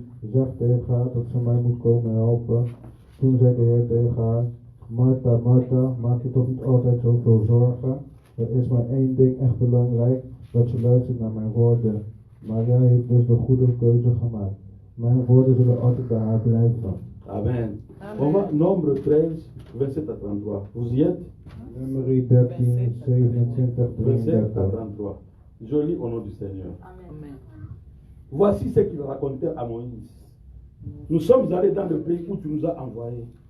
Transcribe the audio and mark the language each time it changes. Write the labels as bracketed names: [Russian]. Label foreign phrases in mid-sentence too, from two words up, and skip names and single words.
[Dutch] Zeg tegen haar dat ze mij moet komen helpen. Toen zei de Heer tegen haar, Martha, Martha, maak je toch niet altijd zoveel zorgen? Er is maar één ding echt belangrijk, dat je luistert naar mijn woorden. Maria heeft dus de goede keuze gemaakt. Mijn woorden zullen altijd bij haar blijven. [French] Amen. On va Nombre 13, verset à 33. Vous y êtes? [Dutch] Nummer 13, 27, [French] Verset à 33. [Dutch] 33. [French] Je lis au nom du Seigneur. Amen. Voici ce qu'il racontait à Moïse. Nous sommes allés dans le pays où tu nous as envoyés.